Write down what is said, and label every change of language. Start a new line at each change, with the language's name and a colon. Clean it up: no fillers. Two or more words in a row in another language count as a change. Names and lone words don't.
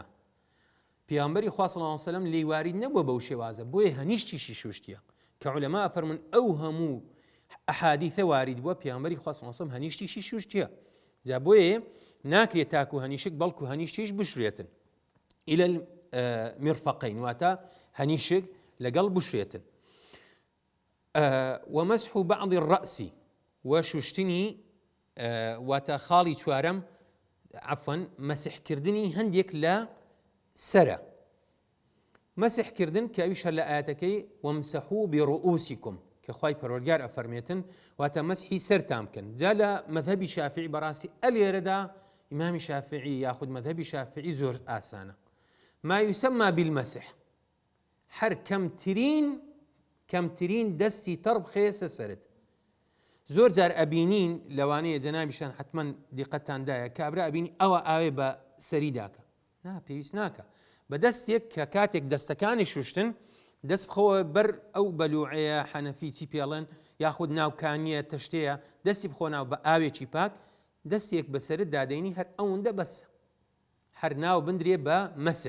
Central Kurdish: پێغەمبەری خوا
Arabic: صلی الله عليه وسلم
Central Kurdish: لێی وارد نەبووە بەو شێوازە، بۆیە هەنیشتیشی شوشتیە کە علەما فەرمون ئەو هەموو ئەحادیثە وارد بووە پێغەمبەری خوا
Arabic: صلی الله عليه وسلم
Central Kurdish: هەنیشتیشی شوشتیە، جا بۆیە ناکرێت تاکو هەنیشک بەڵکو هەنیشتیش بشرێتن
Arabic: إلى المرفقين
Central Kurdish: واتە هەنیشک لەگەڵ بشرێتن.
Arabic: ومسح بعض الرأس
Central Kurdish: وشوشتنی واتە خاڵی چوارەم عفوا مەسحکردنی هەندێک لە سرە. مەسحکردن کە ئەویش هەر لە ئاەتەکەی
Arabic: وامسحوا برؤوسکم
Central Kurdish: کە خوای پەروەردگار ئەفەرمێتن واتە مەسحی سەرتان بکەن. جا لە مەذهبی شافعی بەڕاستی ئەلێرەدا ئیمامی شافعی یاخود مەذهبی شافعی زۆر ئاسانە.
Arabic: ما يسمى بالمسح
Central Kurdish: هەر کەمترین دەستی تەڕ بخێسە سەرت. زۆر جار ئەبینین لەوانەیە جەنابیشان حتمما دیقەتاندایە کابرا ئەبینی ئەوە ئاوێ بە سەری داکە، نا پێویست ناکە بە دەستێک کە کاتێک دەستەکانی شوشتن دەست بخەوە بەر ئەو بەلوعەیە حەنەفی چی پێڵێن یاخود ناوکانیە تەشتەیە دەستی بخۆ ناو بە ئاوێکی پاک دەستێک بەسەرت دادەینی هەر ئەوەندە بەس هەر ناو بندرێ بە مەسح.